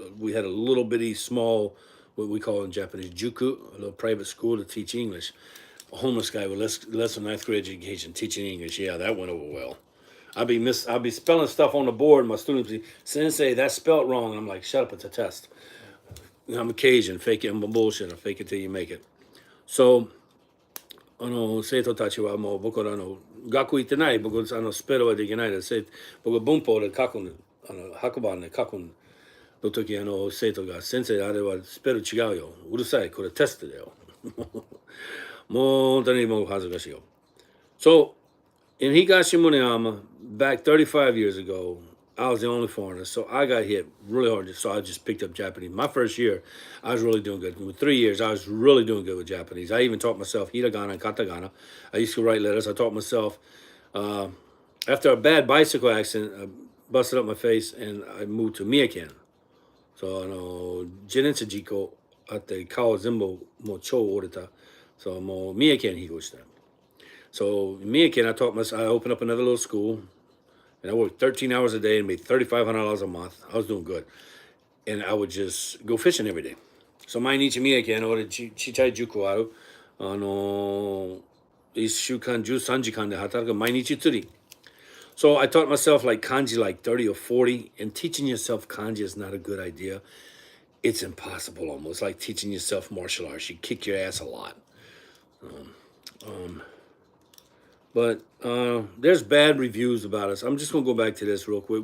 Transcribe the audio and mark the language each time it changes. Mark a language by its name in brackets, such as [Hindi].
[English] We had a little bitty small, what we call in Japanese, juku, a little private school to teach English. A homeless guy with less than ninth grade education teaching English. Yeah, that went over well. I'd be spelling stuff on the board. My students would be, Sensei, that's spelled wrong. I'm like, shut up, it's a test. I'm a Cajun, fake it, I'm a bullshit. Fake it till you make it. [Japanese] So, 生徒たちはもう僕ら学校行ってない。僕スペルはできないです。僕文法で書く白板で書くの時生徒が先生あれはスペル違うよ。うるさい。これテストだよ。もう本当にもう恥ずかしいよ。 [English] So, in Higashimoriyama, back 35 years ago, I was the only foreigner, so I got hit really hard. So I just picked up Japanese. My first year, I was really doing good. With 3 years, I was really doing good with Japanese. I even taught myself hiragana and katakana. I used to write letters. I taught myself. After a bad bicycle accident, I busted up my face, and I moved to Miyaken. [Japanese] So, 自転車事故あって顔全部もう超折れた。 So もう三重県に引っ越した。 [English] So in Miyaken, I opened up another little school, and I worked 13 hours a day and made $3,500 a month. I was doing good, and I would just go fishing every day. [Japanese] So 毎日三重県俺ちっちゃい塾ある。1週間13時間で働く毎日釣り。 [English] So I taught myself like kanji like 30 or 40, and teaching yourself kanji is not a good idea. It's impossible almost, like teaching yourself martial arts. You kick your ass a lot. But there's bad reviews about us. I'm just gonna go back to this real quick.